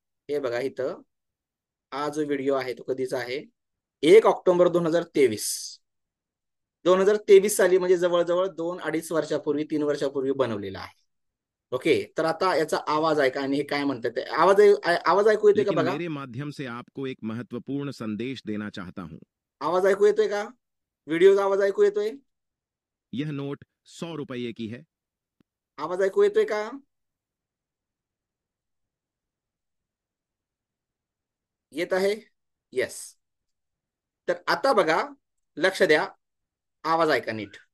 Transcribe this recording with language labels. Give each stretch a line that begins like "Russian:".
Marathi: हे बघा इथं, हा जो व्हिडिओ आहे तो कधीचा आहे, 1 ऑक्टोबर 2023. 2023 साली, म्हणजे जवळजवळ 2-2.5 वर्षापूर्वी, 3 वर्षापूर्वी बनवलेला आहे. ओके, तर आता याचा आवाज ऐका आणि हे काय म्हणतात ते. आवाज ऐकू येतोय का
Hindi: लेकिन
Marathi: बघा?
Hindi: मेरे माध्यम से आपको एक महत्वपूर्ण संदेश देना चाहता हूँ.
Marathi: आवाज ऐकू येतोय का? व्हिडिओचा आवाज ऐकू येतोय?
Hindi: यह नोट 100 रुपये की है.
Marathi: आवाज ऐकू येतोय का? येत आहे? येस. तर आता बघा, लक्ष द्या, आवाज ऐका नीट.